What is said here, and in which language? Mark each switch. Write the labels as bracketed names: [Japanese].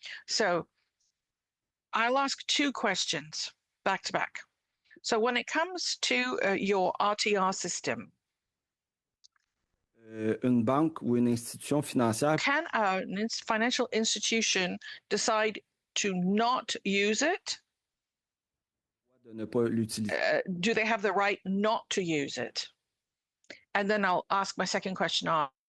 [English] So I'll ask 2 questions back to back. So when it comes to your RTR system, [French] Une banque ou une institution financière. [English] Can a financial institution decide to not use it? [French] De ne pas l'utiliser. [English] Do they have the right not to use it? And then I'll ask my second question on.